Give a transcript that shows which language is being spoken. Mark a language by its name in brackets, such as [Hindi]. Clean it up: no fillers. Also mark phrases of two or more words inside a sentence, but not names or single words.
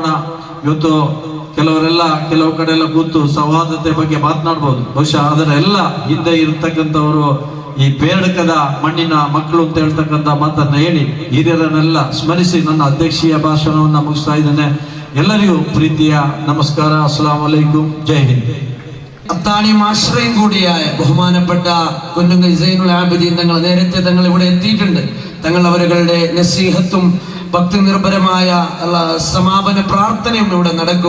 [Kannada] ಇವತ್ತು ಕೆಲವರೆಲ್ಲ ಕೆಲವು ಕಡೆ ಎಲ್ಲ ಕೂತು ಸೌಹಾರ್ದತೆ ಬಗ್ಗೆ ಮಾತನಾಡ್ಬೋದು. ಬಹುಶಃ ಅದರ ಎಲ್ಲ ಹಿಂದೆ ಇರತಕ್ಕಂಥವರು ಈ ಬೇಡಕದ ಮಣ್ಣಿನ ಮಕ್ಕಳು ಅಂತ ಹೇಳ್ತಕ್ಕಂಥ ಮಾತನ್ನ ಹೇಳಿ ಹಿರಿಯರನ್ನೆಲ್ಲ ಸ್ಮರಿಸಿ ನನ್ನ ಅಧ್ಯಕ್ಷೀಯ ಭಾಷಣವನ್ನ ಮುಗಿಸ್ತಾ ಇದ್ದೇನೆ. ಎಲ್ಲರಿಗೂ ಪ್ರೀತಿಯ ನಮಸ್ಕಾರ. [Arabic] السلام عليكم. [Hindi] जय हिंद. [Malayalam] അത്താണിയും ആശ്രയം കൂടിയായ ബഹുമാനപ്പെട്ട കുന്നുങ്ങൽ സൈനുൽ ആബിദീൻ തങ്ങൾ നേരത്തെ തങ്ങൾ ഇവിടെ എത്തിയിട്ടുണ്ട്. തങ്ങൾ അവരുടെ നസീഹത്തും ഭക്തി നിർഭരമായ സമാപന പ്രാർത്ഥനയും ഇവിടെ നടക്കും.